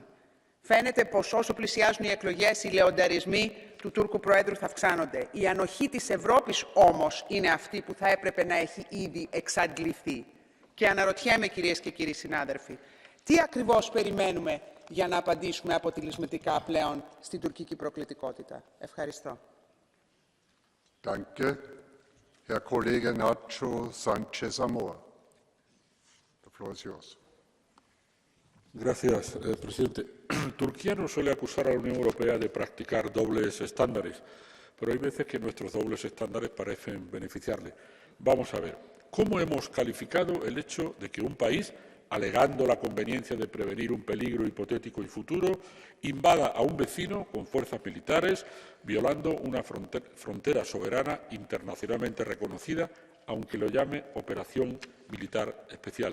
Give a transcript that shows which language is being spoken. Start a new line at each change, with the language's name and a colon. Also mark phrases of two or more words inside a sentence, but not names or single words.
Greek: Φαίνεται πως όσο πλησιάζουν οι εκλογές, οι λεονταρισμοί του Τούρκου Προέδρου θα αυξάνονται. Η ανοχή της Ευρώπης όμως είναι αυτή που θα έπρεπε να έχει ήδη εξαντληθεί. Και αναρωτιέμαι, κυρίες και κύριοι συνάδελφοι, τι ακριβώς περιμένουμε για να απαντήσουμε αποτελεσματικά πλέον στην τουρκική προκλητικότητα. Ευχαριστώ.
German: Danke. Herr Kollege Nacho Sanchez Amor.
English: The floor is yours.
Spanish: Gracias, presidente. Turquía no suele acusar a la Unión Europea de practicar dobles estándares, pero hay veces que nuestros dobles estándares parecen beneficiarle. Vamos a ver, ¿cómo hemos calificado el hecho de que un país, alegando la conveniencia de prevenir un peligro hipotético y futuro, invada a un vecino con fuerzas militares, violando una frontera soberana internacionalmente reconocida, aunque lo llame operación militar especial?